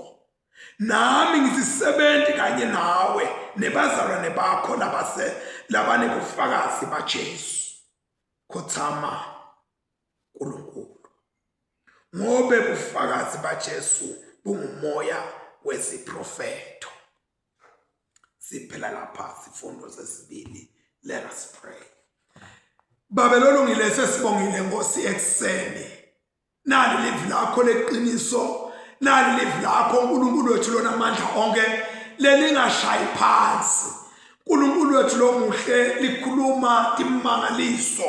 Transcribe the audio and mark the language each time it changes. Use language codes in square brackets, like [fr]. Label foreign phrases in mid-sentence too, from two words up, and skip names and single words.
[ss] Nami ngizisebenzi kanye nawe nebazalwane bakho labanebufakazi baJesu. Khothama uNkulunkulu, ngobe bufakazi baJesu bungumoya wesiprofeto. Siphela lapha sifundo sesibili. [en] Let us pray. [ss] Babelolo ngilese sibongile Nkosi ekseni. Nali live lakho leqiniso, nali live lakho uNkulunkulu wethu lona amandla onke lelingashayi phansi. uNkulunkulu wethu lo muhle likhuluma imangaliso.